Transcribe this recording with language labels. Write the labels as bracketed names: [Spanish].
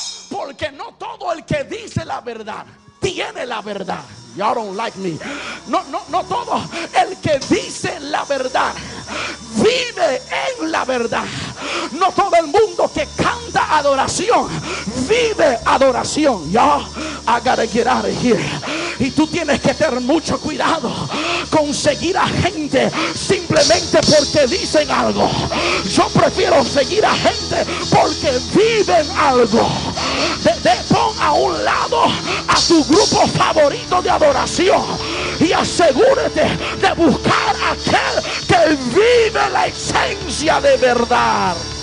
[Spanish] Porque no todo el que dice la verdad tiene la verdad. [English] Y'all don't like me. [Spanish] No todo el que dice la verdad vive en la verdad. No todo el mundo que canta adoración vive adoración. [English] Y'all, I gotta get out of here. [Spanish] Y tú tienes que tener mucho cuidado con seguir a gente simplemente porque dicen algo. Yo prefiero seguir a gente porque viven algo. Pon a un lado a tu grupo favorito de adoración y asegúrate de buscar a aquel que vive la esencia de verdad.